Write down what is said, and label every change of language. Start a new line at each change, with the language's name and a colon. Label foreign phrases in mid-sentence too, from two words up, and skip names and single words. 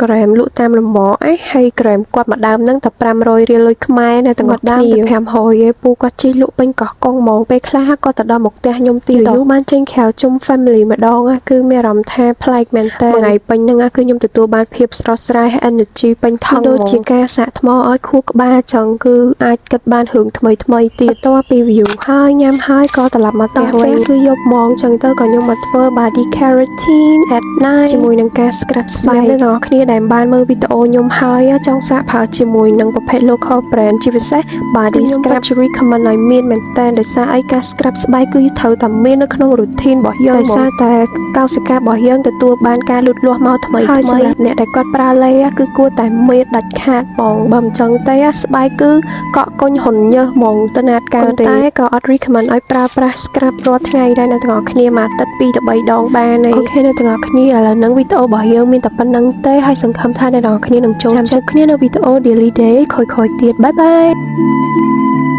Khmer: ក្រែមលក់តាមលំអហើយក្រែមគាត់មួយដើមហ្នឹងតែ500រៀលលុយខ្មែរអ្នកទាំងអស់គ្នា500ឯពូគាត់ជិះលក់ពេញកោះកុងហ្មងពេលខ្លះគាត់ទៅដល់មកផ្ទះខ្ញុំទៀតយូរបានចេញក្រៅជុំ family ម្ដងគឺមានអារម្មណ៍ថាប្លែកមែនតើថ្ងៃពេញហ្នឹងគឺខ្ញុំទទួលបានភាពស្រស់ស្រាយ energy ពេញថ ងដូចជាការសាក់ថ្មឲ្យខួរក្បាលចឹងគឺអាចគិតបានរឿងថ្មីទៀតបន្ទាប់ពី view ហើយញ៉ាំហើយក៏ត្រឡប់មកផ្ទះវិញគឺយប់ម៉ោងចឹងទៅក៏ខ្ញុំមកធ្វើ
English: body keratin at night
Khmer: ជាមួយនឹងការ scrub ស្បែកអ្នកទាំងអស់គ្នាដែលបានមើលវីដេអូខ្ញុំហើយចង់សាកប្រើជាមួយនឹងប្រភេទ
English: local brand
Khmer: ជាពិសេស
English: body scrub recommend
Khmer: ឲ្យមានមែនតើ ដោយសារអីការ scrub ស្បែកគឺត្រូវតែមាននៅក្នុង routine របស់យើងដោយសារតែកោសិការបស់យើងទទួលបានការលូតលាស់មកថ្មីហើយសម្រាប់អ្នកដែលគាត់ប្រើលេគឺគួរតែមានដាច់ខាតបងបើមិនចឹងទេស្បែកគឺកក់កុញហ៊ុនញើសហ្មងទៅណាត់កើតទេតែក៏អត់ recommend ឲ្យប្រើប្រាស់ scrub រាល់ថ្ងៃដែរអ្នកទាំងអស់គ្នាមួយអាទិត្យ2ទៅ3ដងបានទេអូខេអ្នកទាំងអស់គ្នាឥឡូវហ្នឹងវីដេអូរបស់យើងមានតែប៉ុណ្្នឹងទេហើយសង្ឃឹមថាអ្នកទាំងអស់គ្នានឹងចូលចិត្តគ្នានៅវីដេអូ
English: daily day
Khmer: ខ້ອຍៗទៀតបាយបាយ